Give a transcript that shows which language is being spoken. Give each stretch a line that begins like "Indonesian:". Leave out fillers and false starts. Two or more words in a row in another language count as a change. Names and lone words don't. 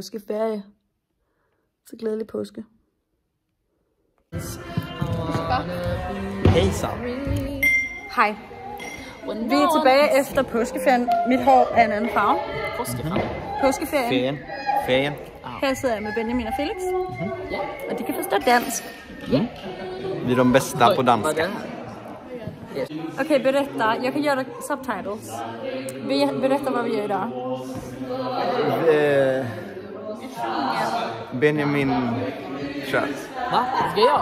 Danish: Og det er påskeferie. Så glædelig påske.
Swedish: Hejsan. Hej.
Danish: Vi er tilbage efter påskeferien. Mit hår er en anden farve. Påskeferien. Ferien. Her sidder jeg med Benjamin og Felix. Og de kan forstå dansk.
Swedish: Vi är de bästa på danska. Okej, berätta. Jag kan göra subtitles. Berätta vad vi gör idag. Benjamin kör. Va? Ska jag?